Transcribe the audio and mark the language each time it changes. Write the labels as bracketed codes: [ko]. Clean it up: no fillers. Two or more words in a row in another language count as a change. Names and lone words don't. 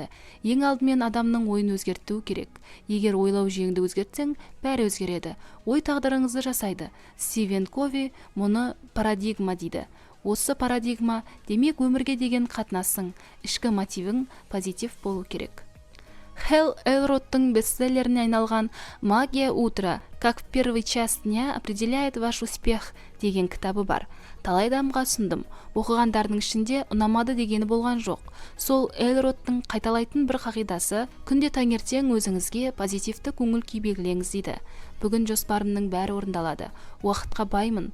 [kk] Ең алдымен адамның ойын өзгерту керек. Егер ойлау жүйеңді өзгертсең, бәрі өзгереді. Ой тағдырыңызды жасайды. Стивен Кови мұны парадигма дейді. Осы парадигма демек өмірге деген қатынасың, ішкі мотивің позитив болу керек. Хелл Элродтың бестселлеріне айналған [ru] «Магия утра. Как в первый час дня определяет ваш успех» [kk] деген кітабы бар. Талай адамға ұсындым. Оқығандардың ішінде ұнамады дегені болған жоқ. Сол Элродтың қайталайтын бір қағидасы: күнде таңертең өзіңізге позитивті көңіл күй белгілеңіз дейді. Бүгін жоспарымның бәрі орындалады. Уақытқа баймын.